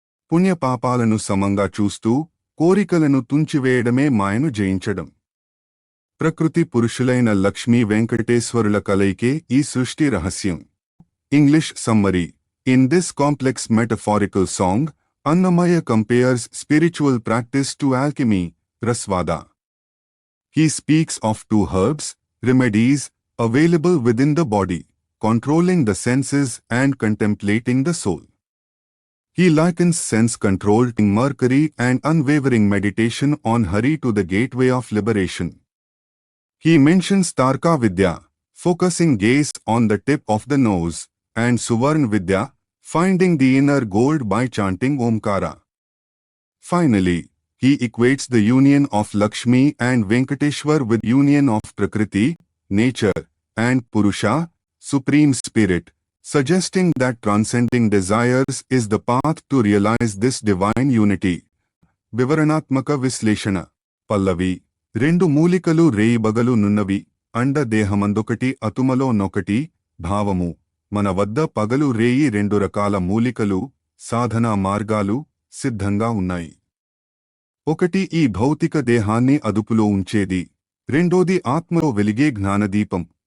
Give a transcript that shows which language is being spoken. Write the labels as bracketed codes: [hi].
[te] పుణ్యపాపాలను సమంగా చూస్తూ కోరికలను తుంచివేయడమే మాయను జయించడం. ప్రకృతి పురుషులైన లక్ష్మీ వెంకటేశ్వరుల కలయికే ఈ సృష్టి రహస్యం. [en] English summary: in this complex metaphorical song, Annamaya compares spiritual practice to alchemy, Rasvada. He speaks of 2 herbs, remedies, available within the body, controlling the senses and contemplating the soul. He likens sense-controlled mercury and unwavering meditation on Hari to the gateway of liberation. He mentions Tarka Vidya, focusing gaze on the tip of the nose, and Suvarn Vidya, finding the inner gold by chanting Omkara. Finally, he equates the union of Lakshmi and Venkateshwar with union of Prakriti, nature, and Purusha, supreme spirit, suggesting that transcending desires is the path to realize this divine unity. [te] వివరణాత్మక విశ్లేషణ. పల్లవి: 2 మూలికలు రేయిబగలు నున్నవి, అండ దేహమందొకటి అతుమలో నొకటి. భావము: మన వద్ద పగలు రేయి 2 రకాల మూలికలు, సాధనా మార్గాలు సిద్ధంగా ఉన్నాయి. ఒకటి ఈ భౌతిక దేహాన్ని అదుపులో ఉంచేది, రెండోది ఆత్మలో వెలిగే జ్ఞానదీపం.